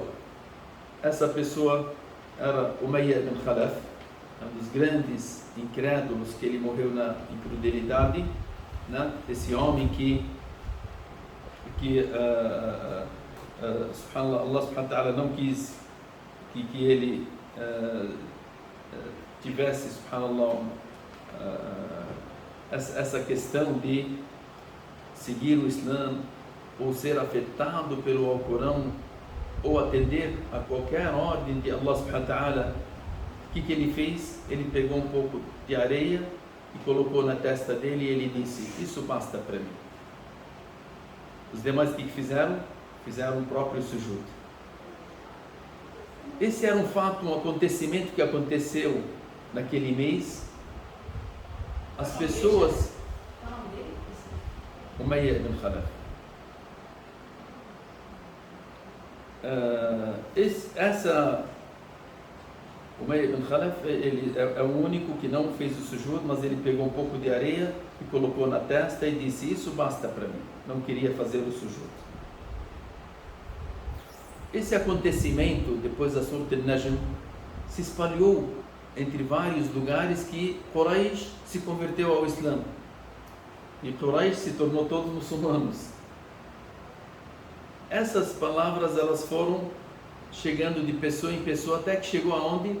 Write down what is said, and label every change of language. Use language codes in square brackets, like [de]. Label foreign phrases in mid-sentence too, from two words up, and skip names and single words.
[pt] Essa pessoa era Umayyah ibn Khalaf, um dos grandes incrédulos, que ele morreu na incredulidade, né? Esse homem que subhanallah, [ar] الله سبحانه وتعالى [pt] não quis que ele tivesse, subhanallah, essa questão de seguir o Islã, ou ser afetado pelo Alcorão, ou atender a qualquer ordem de [ar] الله سبحانه وتعالى, [pt] o que ele fez? Ele pegou um pouco de areia e colocou na testa dele e ele disse: isso basta para mim. Os demais o que fizeram? Fizeram o próprio sujud. Esse era um fato, um acontecimento que aconteceu naquele mês. As pessoas... Umayya ibn Khalaf. Umayya ibn Khalaf, ele é o único que não fez o sujud, mas ele pegou um pouco de areia e colocou na testa e disse: isso basta para mim. Não queria fazer o sujud. Esse acontecimento, depois da Surat al-Najm, se espalhou entre vários lugares que Quraysh se converteu ao Islã. E Quraysh se tornou todos muçulmanos. Essas palavras, elas foram chegando de pessoa em pessoa, até que chegou aonde?